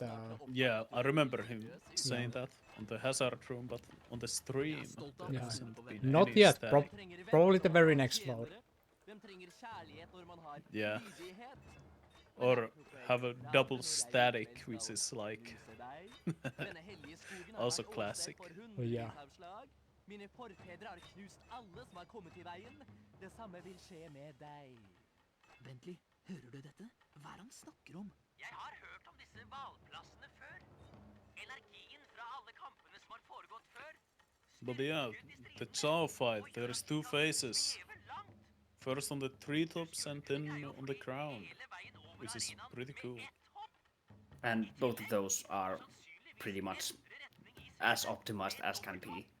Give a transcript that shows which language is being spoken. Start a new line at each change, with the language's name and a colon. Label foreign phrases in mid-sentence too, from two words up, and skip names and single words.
English: yeah, I remember him saying that on the Hazard Room, but on the stream, there yeah, hasn't been not any yet. static. Probably the very next load. Yeah. Or have a double static, which is like also classic. Oh, yeah.
Norwegian: Mine forfedre har knust alle som har kommet i veien. Det samme vil skje med deg. Bentley, hører du dette? Hva er han snakker om? Jeg har hørt om disse valplassene før. Energien fra alle kampene som har foregått før.
English: But yeah, the Chow fight, there's two phases. First on the treetops and then on the crown, which is pretty cool. And both of those are pretty much as optimized as can be.